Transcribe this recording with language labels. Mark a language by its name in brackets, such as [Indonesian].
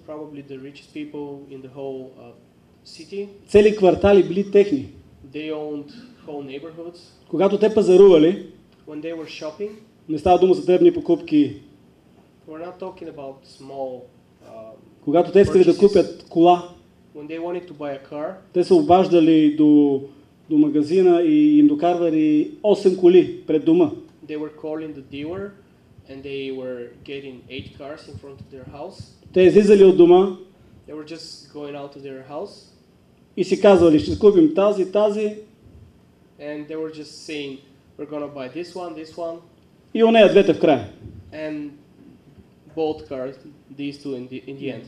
[English] Probably the richest people in the whole city. [Bulgarian] Цели квартали били техни. [English] They owned whole neighborhoods. [Bulgarian] Когато те пазарували, [English] When they were shopping, [Bulgarian] не става дума за дребни покупки. [English] we're not talking about small. [Bulgarian] Когато те искали да купят кола, [English] When they wanted to buy a car, [Bulgarian] те се обаждали до магазина и им докарвали 8 коли пред дома. [English] they were calling the dealer, and they were getting 8 cars in front of their house. [Bulgarian] Те излизали от дома [English] They were just going out to their house, [Bulgarian] и си казвали, ще купим тази, [English] and they were just saying, we're gonna buy this one, [Bulgarian] и онея двете в края. [English] and both cars, these two in the end.